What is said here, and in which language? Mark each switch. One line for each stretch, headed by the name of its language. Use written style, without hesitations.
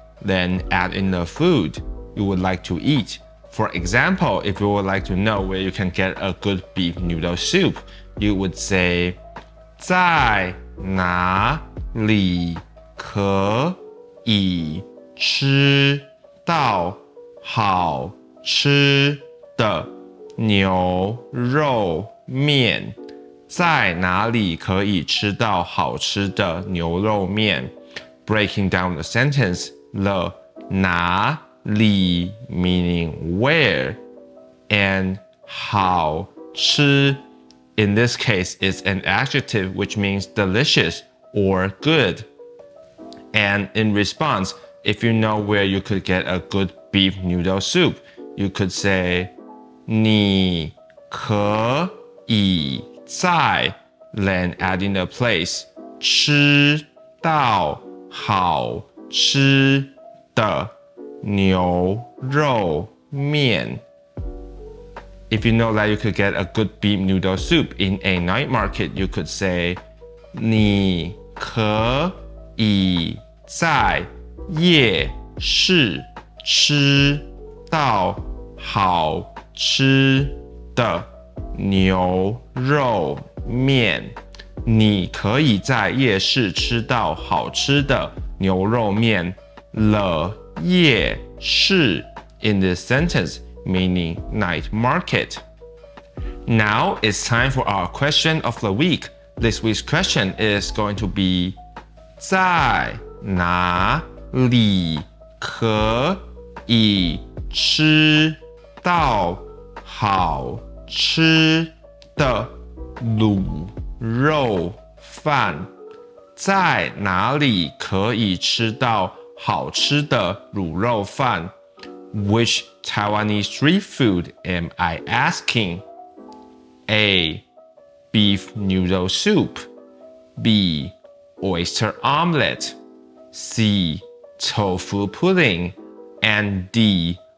English: Then add in the food you would like to eat. For example, if you would like to know where you can get a good beef noodle soup, you would say
Chinese: 在哪里可以吃到好吃的牛肉面. 在哪里可以吃到好吃的牛肉面?
English: Breaking down the sentence, the 哪里 meaning where, and 好吃 in this case is an adjective which means delicious or good. And in response, if you know where you could get a good beef noodle soup, you could say
Chinese: 你可以在
English: then add in a place
Chinese: 吃到好吃的牛肉面.
English: If you know that you could get a good beef noodle soup in a night market, you could say
Chinese: 你可以在夜市吃到好吃的牛肉面. 你可以在夜市吃到好吃的牛肉面.
English: The 夜市 in this sentence meaning night market. Now it's time for our question of the week. This week's question is going to be
Chinese: 在哪里可以吃到好吃的卤肉饭？在哪里可以吃到好吃的卤肉饭？
English: Which Taiwanese street food am I asking? A. Beef noodle soup. B. Oyster omelet. C. Tofu pudding. And D.